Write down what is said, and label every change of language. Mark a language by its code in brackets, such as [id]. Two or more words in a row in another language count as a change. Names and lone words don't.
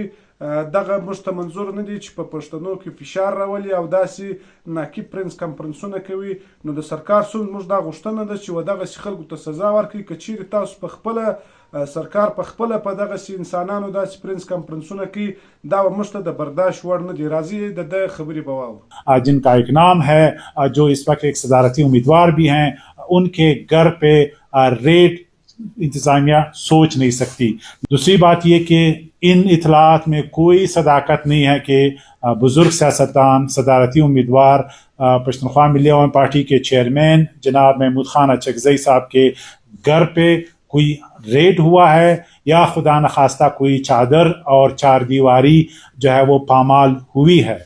[ps] دغه موږ ته منظور نه دی چې په پښتنو کې فشار راولي او داسې ناقب پرنس کانفرنسونه کوي. نو د سرکار سره موږ دا غوښتنه ده چې دغسې خلکو ته سزا ورکړي. که چیرې تاسو په خپله سرکار په خپله په دغسې انسانانو داسې پرنس کانفرنسونه کوي، دا به موږ ته د برداشت وړ نه دي. راځي د ده خبرې به واورو. [ur] جن کا ایک نام ہے جو اس وقت ایک صدارتی امیدوار بھی ہیں، ان کے گھر پہ ریڈ انتظامیہ سوچ نہیں سکتی. دوسری بات یہ کہ ان اطلاعات میں کوئی صداقت نہیں ہے کہ بزرگ سیاستدان صدارتی امیدوار پشتونخوا ملی عوام پارٹی کے چیئرمین جناب محمود خان اچکزئی صاحب کے گھر پہ کوئی ریڈ ہوا ہے یا خدا نخواستہ کوئی چادر اور چار دیواری جو ہے وہ پامال ہوئی ہے.